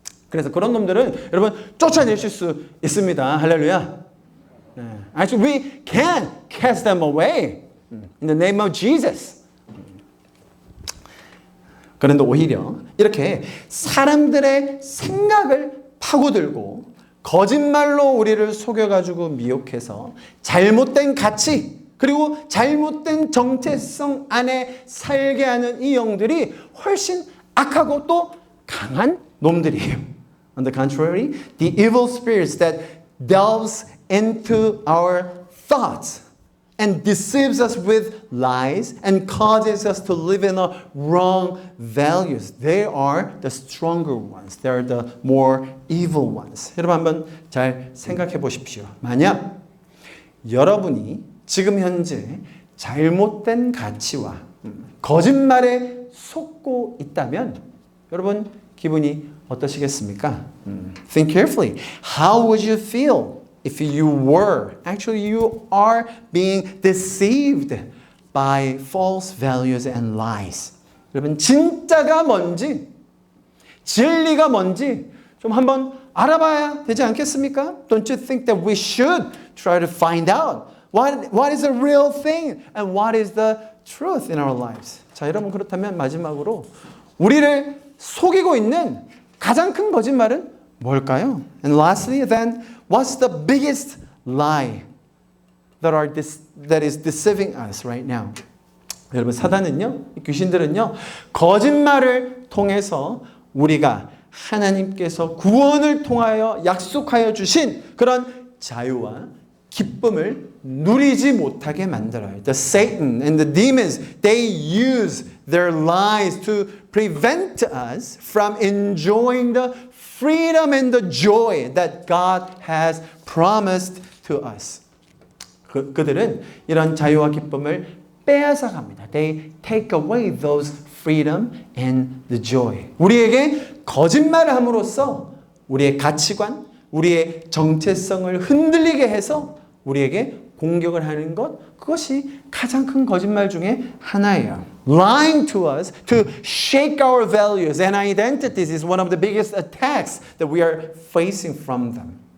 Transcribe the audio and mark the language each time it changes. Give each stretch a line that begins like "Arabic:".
Korean: 그래서 그런 놈들은 여러분 쫓아내실 수 있습니다. 할렐루야.
English: Actually, we can cast them away in the name of Jesus.
Korean: 그런데 오히려 이렇게 사람들의 생각을 파고들고 거짓말로 우리를 속여가지고 미혹해서 잘못된 가치 그리고 잘못된 정체성 안에 살게 하는 이 영들이 훨씬 악하고 또 강한 놈들이에요.
English: On the contrary, the evil spirits that delves into our thoughts and deceives us with lies and causes us to live in the wrong values. They are the stronger ones. They are the more evil ones.
Korean: 여러분 한번 잘 생각해 보십시오. 만약 여러분이 지금 현재 잘못된 가치와 거짓말에 속고 있다면 여러분 기분이 어떠시겠습니까?
English: Think carefully. How would you feel? If you were, actually you are being deceived by false values and lies.
Korean: 여러분 진짜가 뭔지, 진리가 뭔지 좀 한번 알아봐야 되지 않겠습니까?
English: Don't you think that we should try to find out what is the real thing and what is the truth in our lives?
Korean: 자, 여러분 그렇다면 마지막으로 우리를 속이고 있는 가장 큰 거짓말은 뭘까요?
English: And lastly, then, what's the biggest lie that is deceiving us right now.
Korean: 여러분, 사단은요, 귀신들은요, 거짓말을 통해서 우리가 하나님께서 구원을 통하여 약속하여 주신 그런 자유와 기쁨을 누리지 못하게 만들어요.
English: The Satan and the demons, they use their lies to prevent us from enjoying the freedom and the joy that God has promised to us.
Korean: 그들은 이런 자유와 기쁨을 빼앗아 갑니다.
English: They take away those freedom and the joy.
Korean: 우리에게 거짓말을 함으로써 우리의 가치관, 우리의 정체성을 흔들리게 해서 우리에게 공격을 하는 것, 그것이 가장 큰 거짓말 중에 하나예요.
English: Lying to us to shake our values and identities is one of the biggest attacks that we are facing from them.